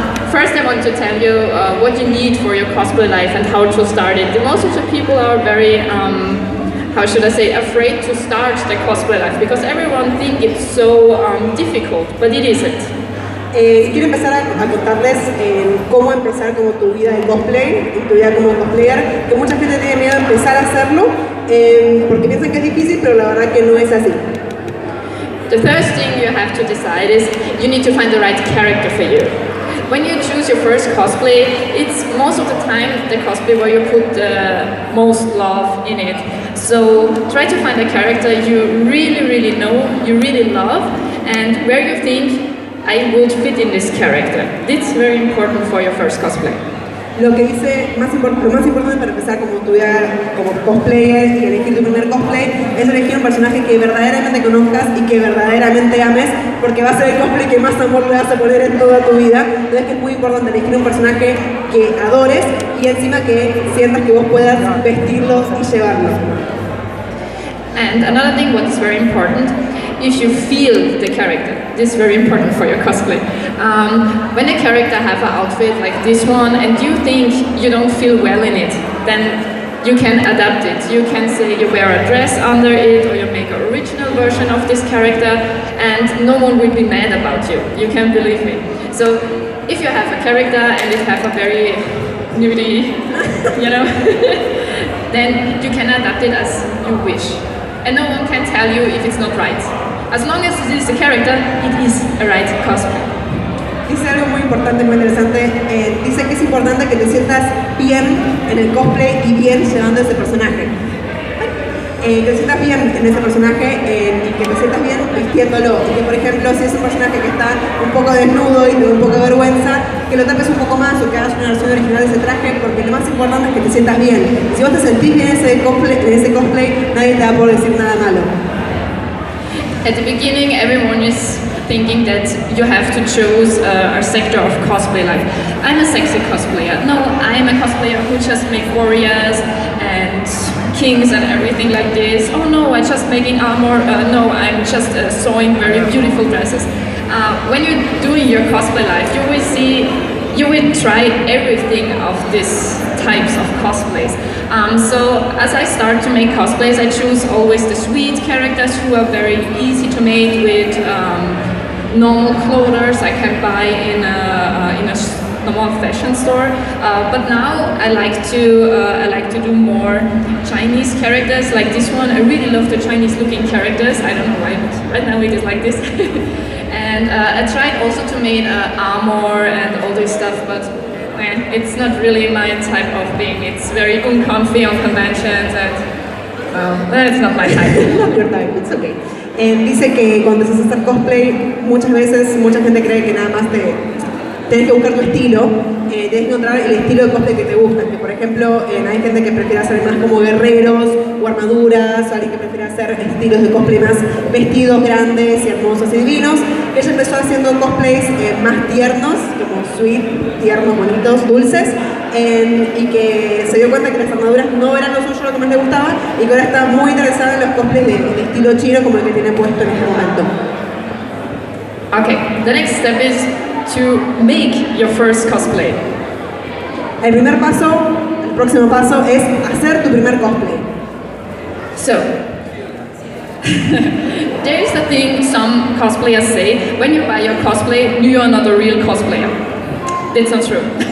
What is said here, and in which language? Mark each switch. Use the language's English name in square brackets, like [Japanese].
[English] First I want to tell you what you need for your cosplay life and how to start it. Most of the people are very, how should I say, afraid to start the cosplay life because everyone thinks it's so difficult, but it isn't. [Spanish] Quiero empezar a contarles cómo empezar como tu vida de cosplay y tu vida como cosplayer, que mucha gente tiene miedo de empezar a hacerlo, porque piensan que es difícil, pero la verdad que no es así. [English] The first thing you have to decide is you need to find the right character for you. When you choose your first cosplay, it's most of the time the cosplay where you put the most love in it. So try to find a character you really know, you really love, and where you think I would fit in this character. It's very important for your first cosplay. [Spanish] Lo que dice, lo más importante para empezar como cosplayer y elegir tu primer cosplay es elegir un personaje que verdaderamente conozcas y que verdaderamente ames, porque va a ser el cosplay que más amor le vas a poner en toda tu vida. Entonces es muy importante elegir un personaje que adores y encima que sientas que vos puedas vestirlos y llevarlos. [English] And another thing what is very important, if you feel the character. This is very important for your cosplay. When a character have an outfit like this one and you think you don't feel well in it, then you can adapt it. You can say you wear a dress under it, or you make an original version of this character, and no one will be mad about you. You can believe me. So if you have a character and it have a very nudie, you know, then you can adapt it as you wish. And no one can tell you if it's not right. As long as it is a character, it is a right cosplay. [Spanish] Dice algo muy importante, muy interesante. Dice que es importante que te sientas bien en el cosplay y bien llevando ese personaje. Que te sientas bien en ese personaje y que te sientas bien vistiéndolo. Y que, por ejemplo, si es un personaje que está un poco desnudo y te da un poco de vergüenza, que lo tapes un poco más o que hagas una versión original de ese traje, porque lo más importante es que te sientas bien. Si vos te sentís bien en ese cosplay, nadie te va a poder decir nada malo. [English] At the beginning, everyone is thinking that you have to choose a sector of cosplay, like, I'm a sexy cosplayer. No, I'm a cosplayer who just make warriors and kings and everything like this. Oh no, I'm just making armor. No, I'm just sewing very beautiful dresses. When you're doing your cosplay life, you will try everything of these types of cosplays. So as I start to make cosplays, I choose always the sweet characters who are very easy to make with normal clothes I can buy in a normal fashion store. But now I like to do more Chinese characters like this one. I really love the Chinese looking characters. I don't know why, but right now it is like this. And I tried also to make armor and all this stuff, but it's not really my type of thing. It's very uncomfy on conventions and that's not my type. Not your type, it's okay. [Spanish] Dice que cuando empiezas a hacer cosplay, muchas veces mucha gente cree que nada más tienes que buscar tu estilo, tienes que encontrar el estilo de cosplay que te gusta. Que por ejemplo, hay gente que prefiere hacer más como guerreros o armaduras, o alguien que prefiere hacer estilos de cosplay más vestidos grandes y hermosos y divinos. Ella empezó haciendo cosplays más tiernos, como sweet, tiernos, bonitos, dulces, y que se dio cuenta que las armaduras no eran lo suyo, lo que más le gustaba, y que ahora está muy interesada en los cosplays de estilo chino como el que tiene puesto en este momento. [English] Okay, the next step is to make your first cosplay. [Spanish] El próximo paso es hacer tu primer cosplay. [English] So, there is the thing some cosplayers say, when you buy your cosplay, you are not a real cosplayer. That's not true.